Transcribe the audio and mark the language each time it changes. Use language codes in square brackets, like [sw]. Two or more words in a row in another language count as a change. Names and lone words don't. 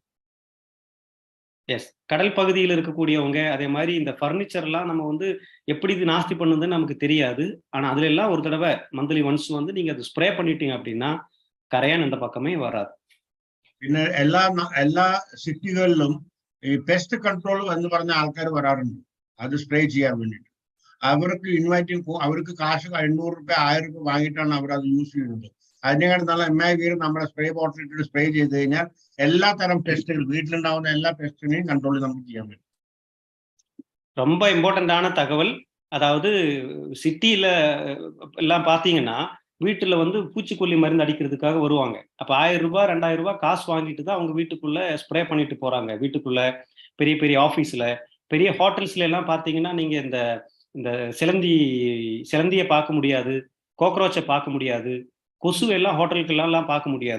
[ta] எஸ், கடல் பகுதியில் இருக்கக்கூடியவங்க அதே மாதிரி இந்த ஃபர்னிச்சர்லாம் நம்ம வந்து எப்படி இது நாஸ்தி பண்ணுதுன்னு நமக்கு தெரியாது. ஆனா அதுல எல்லாம் ஒரு தடவை [en] monthly once [ta] வந்து நீங்க அது ஸ்ப்ரே பண்ணிட்டீங்க அப்படின்னா கரையான் இந்த பக்கமே வராது. [ml] പിന്നെ എല്ലാ സിറ്റികളിലും ഈ [en] pest control [ml] എന്ന് പറഞ്ഞ ആൾക്കാർ വരാറുണ്ട്, അത് സ്പ്രേ ചെയ്യാൻ വേണ്ടിയിട്ട്. അവർക്ക് അവർക്ക് കാശ് 800 രൂപ 1000 രൂപ വാങ്ങിയിട്ടാണ് അവർ അത് യൂസ് ചെയ്യുന്നത്. അതിനേക്കാൾ നല്ല MIV നമ്മുടെ [en] spray bottle [ml] ഇട്ടിട്ട് സ്പ്രേ ചെയ്ത് കഴിഞ്ഞാൽ എല്ലാ തരം പെസ്റ്റുകൾ, വീട്ടിലുണ്ടാവുന്ന എല്ലാ പെസ്റ്റിനെയും കൺട്രോൾ നമുക്ക് ചെയ്യാൻ പറ്റും. [ta] ரொம்ப இம்பார்ட்டண்டான தகவல். அதாவது சிட்டியில எல்லாம் பாத்தீங்கன்னா வீட்டுல வந்து பூச்சிக்கொல்லி மருந்து அடிக்கிறதுக்காக வருவாங்க. அப்ப 1000 ரூபாய் 2000 ரூபாய் காசு வாங்கிட்டு தான் அவங்க வீட்டுக்குள்ள ஸ்ப்ரே பண்ணிட்டு போறாங்க. வீட்டுக்குள்ள பெரிய பெரிய ஆபீஸ்ல, பெரிய ஹோட்டல்ஸ்ல எல்லாம் பாத்தீங்கன்னா நீங்க இந்த இந்த சிலந்திய பார்க்க முடியாது, கோக்ரோச்சை பார்க்க முடியாது, கொசு எல்லாம் ஹோட்டலுக்கெல்லாம் பார்க்க முடியாது.